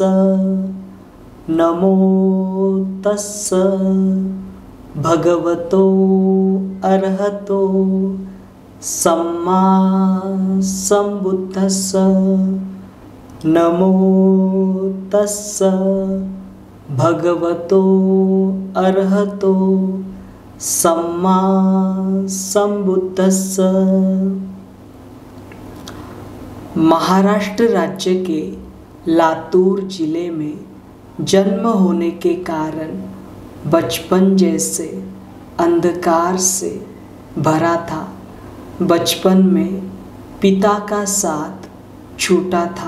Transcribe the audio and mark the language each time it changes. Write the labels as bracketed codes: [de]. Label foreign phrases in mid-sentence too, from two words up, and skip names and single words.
[pi] नमो तस्स भगवतो अरहतो सम्मा सम्बुद्धस्स। नमो तस्स भगवतो अरहतो सम्मा सम्बुद्धस्स। [hi] महाराष्ट्र राज्य के लातूर जिले में जन्म होने के कारण बचपन जैसे अंधकार से भरा था। बचपन में पिता का साथ छूटा था।